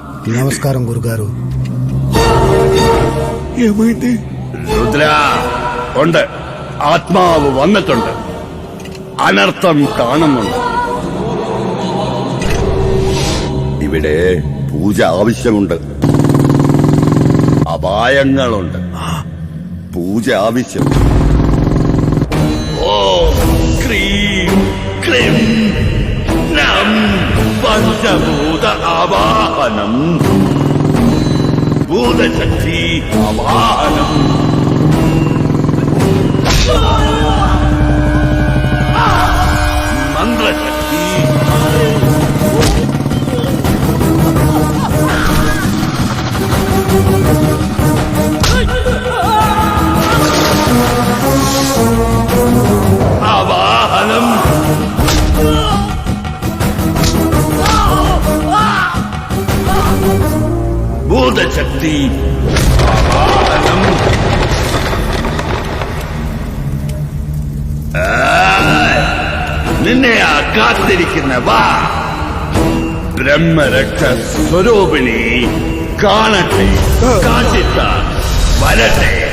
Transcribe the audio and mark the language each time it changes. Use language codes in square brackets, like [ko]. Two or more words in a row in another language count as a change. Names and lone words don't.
[te] నమస్కారం గురుగారు. ഏമൈന്തി? [ml] രുദ്ര ഉണ്ട്, ആത്മാവ് വന്നിട്ടുണ്ട്. അനർത്ഥം കാണുന്നുണ്ട്. ഇവിടെ പൂജ ആവശ്യമുണ്ട്. അപായങ്ങളുണ്ട്. പൂജ ആവശ്യം. [sa] ഓ ക്രീം ക്രീം നം [te] పంచభూత ఆవాహనం భూతశక్తి ఆవాహనం మంత్రశక్తి ఆవాహనం [ml] ഭൂതശക്തി ആവാഹനം നിന്നെ കാത്തിരിക്കുന്ന വാ ബ്രഹ്മരക്ഷ സ്വരൂപിണി കാണട്ടെ കാശിത്ത വരട്ടെ